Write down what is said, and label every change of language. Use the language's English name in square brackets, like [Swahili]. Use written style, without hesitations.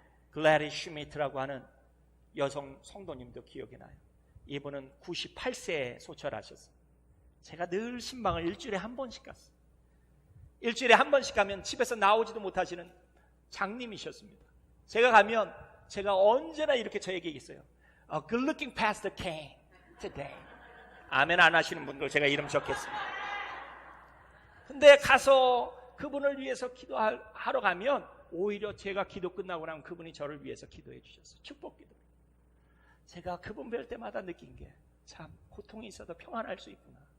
[Korean] 글래리 슈미트라고 하는 여성 성도님도 기억이 나요. 이분은 98세에 소철하셨어요. 제가 늘 신방을 일주일에 한 번씩 갔어요. 일주일에 한 번씩 가면 집에서 나오지도 못하시는 장님이셨습니다. 제가 가면 제가 언제나 이렇게 저에게 얘기했어요. [English] Good looking pastor came today. [Korean] 아멘 안 하시는 분들 제가 이름 적겠습니다. 근데 가서 그분을 위해서 기도하러 가면 오히려 제가 기도 끝나고 나면 그분이 저를 위해서 기도해 주셨어요. 축복 기도. 제가 그분 뵐 때마다 느낀 게 참 고통이 있어도 평안할 수 있구나.